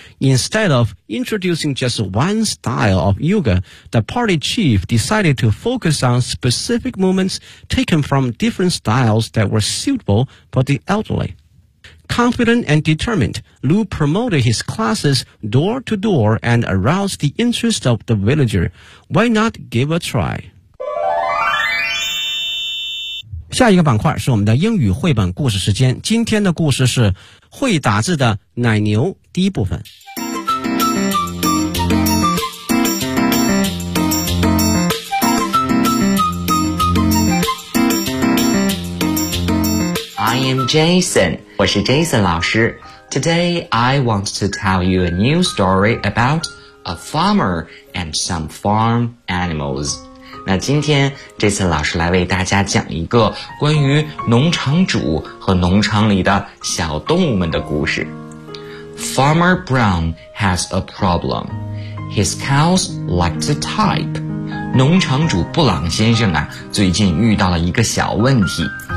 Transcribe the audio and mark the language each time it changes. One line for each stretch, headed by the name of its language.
English: Instead of introducing just one style of yoga, the party chief decided to focus on specific movements taken from different styles that were suitable for the elderly. Confident and determined, Lu promoted his classes door to door and aroused the interest of the villager. Why not give a try?
Chinese: 下一个板块是我们的英语绘本故事时间。今天的故事是会打字的奶牛第一部分。
English: I am Jason,
Chinese: 我是 Jason 老师。
English: Today, I want to tell you a new story about a farmer and some farm animals.
Chinese: 那今天 Jason 老师来为大家讲一个关于农场主和农场里的小动物们的故事。
English: Farmer Brown has a problem. His cows like to type.
Chinese: 农场主布朗先生啊，最近遇到了一个小问题。